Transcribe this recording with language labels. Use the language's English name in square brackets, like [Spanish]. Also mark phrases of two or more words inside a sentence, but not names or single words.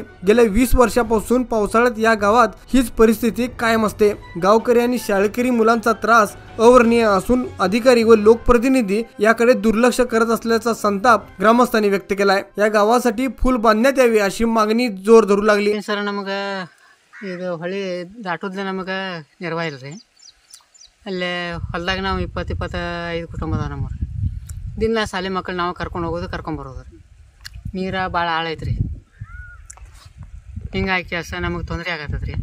[Marathi] गेल्या 20 वर्षापासून पावसाळ्यात या गावात हीच परिस्थिती कायम असते। गावकरी आणि शाळकरी मुलांचा त्रास अवर्णनीय असून अधिकारी व लोकप्रतिनिधी याकडे दुर्लक्ष करत असल्याचा संताप ग्रामस्थांनी व्यक्त केलाय। या गावासाठी पूल बांधण्यात यावे अशी मागणी जोर धरू लागली। [Kannada] ಸರ್ ನಮಗೆ ಇದು ಹೊಳಿ ದಾಟೋದ್ಲೆ ನಮಗೆ ನಿರ್ವಾಹ ಇಲ್ರಿ। ಅಲ್ಲೇ ಹೊಲದಾಗ ನಾವು 20-25 ಕುಟುಂಬ ಅದಾವ ನಮ್ಮವ್ರು। ದಿನ ಶಾಲೆ ಮಕ್ಕಳು ನಾವು ಕರ್ಕೊಂಡು ಹೋಗೋದು ಕರ್ಕೊಂಡು ಬರೋದು ರೀ। ನೀರು ಭಾಳ ಆಳ ಐತ್ರಿ, ಹಿಂಗಾಗಿ ಕೆಲಸ ನಮಗೆ ತೊಂದರೆ ಆಗತ್ತದ ರೀ।